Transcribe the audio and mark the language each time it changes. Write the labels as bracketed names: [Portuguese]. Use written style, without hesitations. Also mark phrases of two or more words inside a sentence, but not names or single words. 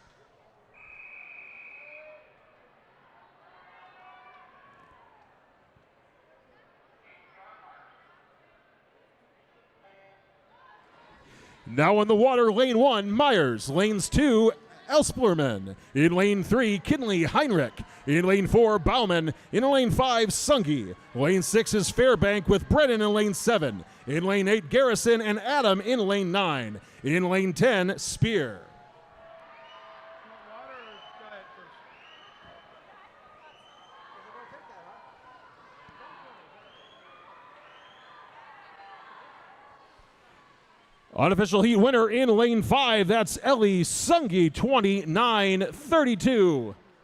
[English] Now in the water, lane 1, Myers. Lanes 2, Elsplerman. In lane 3, Kinley Heinrich. In lane 4, Bauman. In lane 5, Sungi. Lane 6 is Fairbank with Brennan in lane 7. In lane 8, Garrison and Adam in lane 9. In lane 10, Spear. Unofficial heat winner in lane 5, that's Ellie Sungi, 29-32.